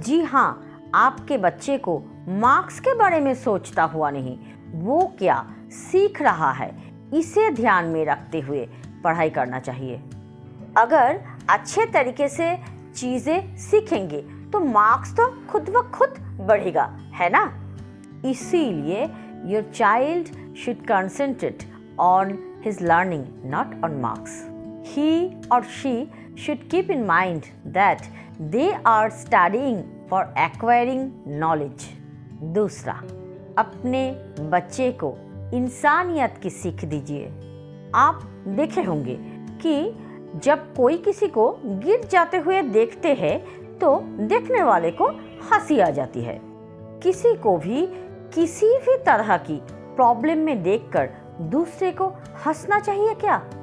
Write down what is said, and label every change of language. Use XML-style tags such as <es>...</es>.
<hi>जी हाँ, आपके बच्चे को मार्क्स के बारे में सोचता हुआ नहीं, वो क्या सीख रहा है इसे ध्यान में रखते हुए पढ़ाई करना चाहिए। अगर अच्छे तरीके से चीज़ें सीखेंगे तो मार्क्स तो खुद ब खुद बढ़ेगा, है ना? इसीलिए</hi> <en>Your child should concentrate on his learning, not on marks. He or she should keep in mind that they are studying for acquiring knowledge.</en> <hi>दूसरा, अपने बच्चे को इंसानियत की सीख दीजिए। आप देखे होंगे कि जब कोई किसी को गिर जाते हुए देखते हैं तो देखने वाले को हंसी आ जाती है। किसी को भी किसी भी तरह की प्रॉब्लम में देखकर दूसरे को हंसना चाहिए क्या?</hi>